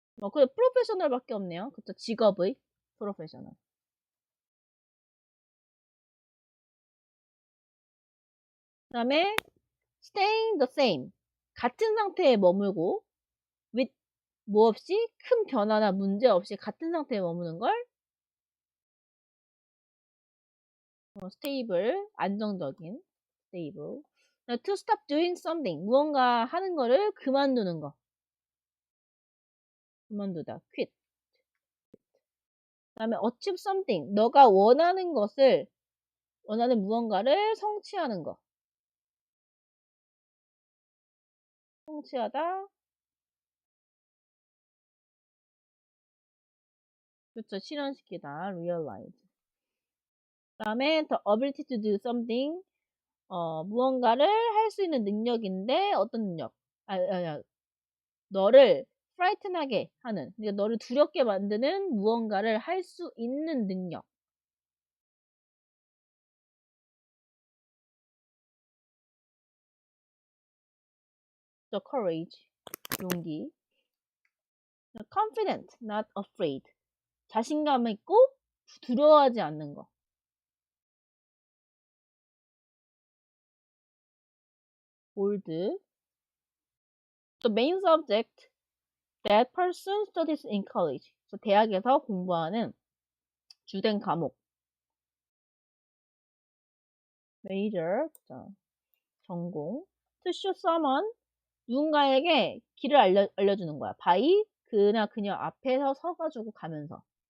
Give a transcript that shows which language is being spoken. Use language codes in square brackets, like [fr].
[ko] 그래, 프로페셔널밖에 없네요. 그쵸, 직업의 프로페셔널. 그 다음에 [en] staying the same. [ko] 같은 상태에 머물고 with 뭐 없이 큰 변화나 문제 없이 같은 상태에 머무는 걸 stable, 안정적인 stable. [en] to stop doing something. [ko] 무언가 하는 거를 그만두는 거. 그만두다. quit. 그 다음에 [en] achieve something. [ko] 너가 원하는 무언가를 성취하는 거. 성취하다. 그렇죠. 실현시키다. realize. 그 다음에 [en] the ability to do something. [ko] 무언가를 할 수 있는 능력인데 어떤 능력? 너를 frighten하게 하는, 그러니까 너를 두렵게 만드는 무언가를 할 수 있는 능력. [en] the courage, [ko] 용기. [en] confident, not afraid. [ko] 자신감 있고 두려워하지 않는 거. [en] bold. the main subject that person studies in college. [ko] 대학에서 공부하는 주된 과목. major, 전공. [en] to show someone, [ko] 누군가에게 길을 알려주는 거야. by, 그나 그녀 앞에서 서가지고 가면서.